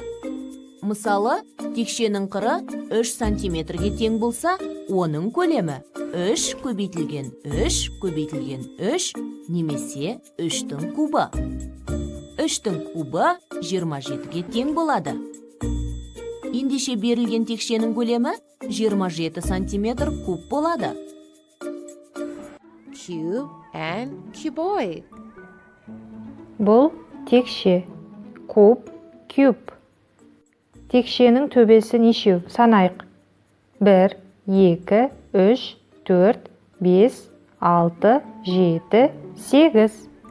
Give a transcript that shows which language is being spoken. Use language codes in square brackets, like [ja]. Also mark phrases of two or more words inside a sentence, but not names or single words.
[kk] Мысалы, текшенің қыры 3 сантиметрге тең болса, оның көлемі 3 көбейтілген 3 көбейтілген 3 немесе 3-дің кубы. 3-дің кубы 27-ге тең болады. Ендеше берілген текшенің көлемі 27 сантиметр куб болады. [en] Cube and cuboid. [kk] Бұл текше, куб, куб. Текшенің төбесі нешеу? Санайық. 1, 2, 3, 4, 5, 6, 7, 8.